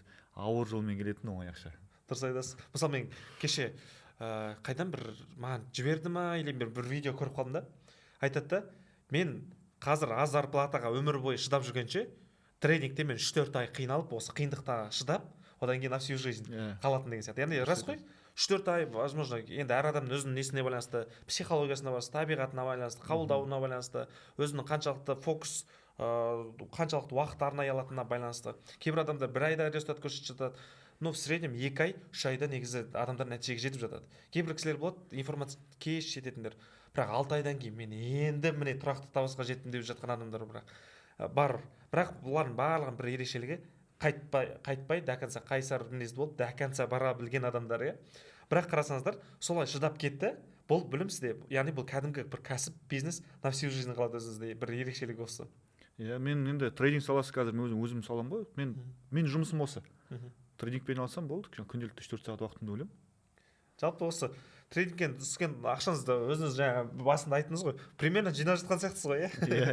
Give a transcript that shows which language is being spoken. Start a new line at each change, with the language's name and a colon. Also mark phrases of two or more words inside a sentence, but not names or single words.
Kazakh: Ауыр жолмен келетін оңай ақша. Дұрыс айтасыз. Мысалы мен кеше қайдан бір маған жіберді ма или бір видео көріп қалдым да, айтады да, мен қазір аз зарплатаға өмір бойы шыдап жүргенше трейдингте мен 3-4 ай қиналып, осы қиындықта шыдап, одан кейін
Russian: на всю жизнь
Kazakh: қалатын деген сияқты. Яғни рас қой, 3-4 ай, возможно, енді әр адамның өзінің несіне байланысты, психологиясына байланысты, табиғатына байланысты, қабылдауына байланысты, өзінің қаншалықты фокус, қаншалықты уақыт арнай алатынына байланысты. Кейбір адамдар 1 айда результат көрсетіп жатады.
Russian: Но в среднем
Kazakh: 2 ай, 3 айда негізі адамдар нәтижеге жетіп жатады. Кейбір кісілер болады, информация кеш жететіндер. Бірақ 6 айдан кейін мен енді міне тұрақты табысқа жеттім деп жатқан адамдар бар. Бірақ бұлардың барлығының бір ерекшелігі қайтпай
Russian: до конца
Kazakh: қайсар мінезді болып,
Russian: до конца
Kazakh: бара білген адамдар, иә. Бірақ қарасаңыздар, солай шыдап кетті. Бұл білім сізде, яғни бұл кәдімгі бір кәсіп, бизнес,
Russian: на всю жизнь
Kazakh: қалады өзіңізде, бір ерекшелігі осы. Иә, мен енді трейдинг саласы қазір өзім салам ғой. Мен жұмысым осы. Трейдингпен алсам болды, күнделікті 3-4 сағат уақытымды бөлемін. Жалпы осы трейдингтен түскен ақшаңызды өзіңіз жаңа басында айттыңыз ғой, примерно жинап жатқан сияқтысыз ғой, иә?